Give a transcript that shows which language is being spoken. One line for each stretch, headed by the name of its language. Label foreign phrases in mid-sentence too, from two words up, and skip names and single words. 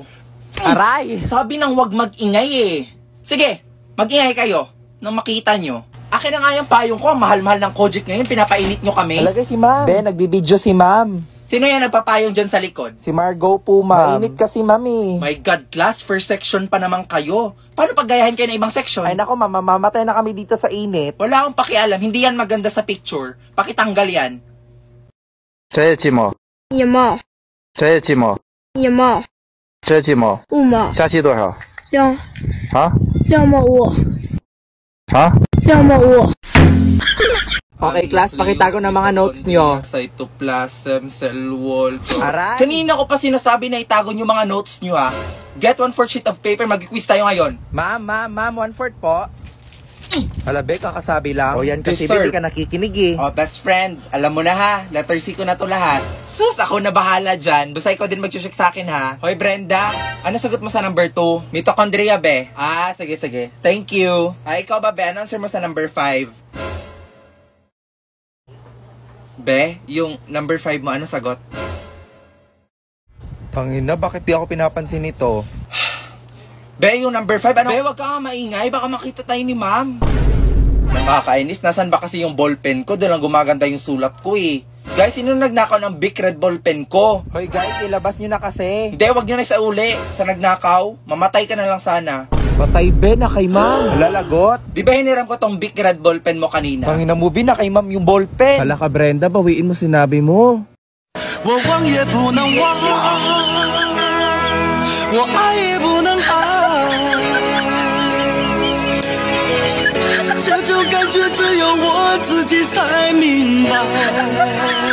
Filipino: Aray! Sabi nang wag mag-ingay eh. Sige, mag-ingay kayo nang makita nyo. Akin na nga yung payong ko. Ang mahal-mahal ng Kojic ngayon. Pinapainit nyo kami. Talaga si ma'am. Be, nagbibideo si ma'am. Sino yan nagpapayong dyan sa likod? Si Margo po, ma'am. Mainit kasi, mami.
English: My God, class, first section
Filipino: pa naman kayo. Paano paggayahin kayo ng ibang section? Ay, nako, ma'am, mamamatay na kami dito sa init. Wala akong pakialam. Hindi yan maganda sa picture. Pakitanggal yan.
Chinese: 这寂寞，一毛这寂寞，一毛这寂寞， 5毛加期多少？ 2. 啊 2毛5 啊？
English: Okay, class,
Filipino: pakitago ng mga notes nyo.
English: Cytoplasm, cell wall.
Filipino: Aray! Kanina ko pa sinasabi na itago nyo mga notes nyo ha.
English: Get 1/4 sheet of paper,
Filipino: mag-quiz tayo ngayon. Ma'am, 1/4 po. Alabe, kakasabi lang. O yan kasi
English: Yes, sir.
Filipino: hindi ka nakikinig eh. Oh,
English: best friend,
Filipino: alam mo na ha,
English: letter C
Filipino: ko na to lahat. Sus, ako na bahala dyan. Basta ikaw din mag-check sa akin ha. Hoy Brenda, ano sagot mo sa number 2? Mitochondria, be. Ah, sige.
English: Thank you.
Filipino: Ikaw ba, be? Ano answer mo sa number 5? Be, yung number 5 mo, ano sagot? Tangina, bakit di ako pinapansin nito? Be, yung number 5, ano? Be, wag ka nga maingay, baka makita tayo ni ma'am. Nakakainis, nasan ba kasi yung ballpen ko? Doon lang gumaganda yung sulat ko eh. Guys, sino nagnakaw ng
English: big red ballpen
Filipino: ko?
English: Hoy guys,
Filipino: ilabas nyo na kasi. Hindi, wag nyo na isauli. Sa nagnakaw, mamatay ka na lang sana. Patay be na kay ma'am. Lalagot. Di ba hiniram ko tong
English: big red ballpen
Filipino: mo kanina? Tangina mo, na kay ma'am yung ballpen. Hala ka Brenda, bawiin mo sinabi mo.
Chinese: 我忘也不能忘，我爱也不能爱，这种感觉只有我自己才明白。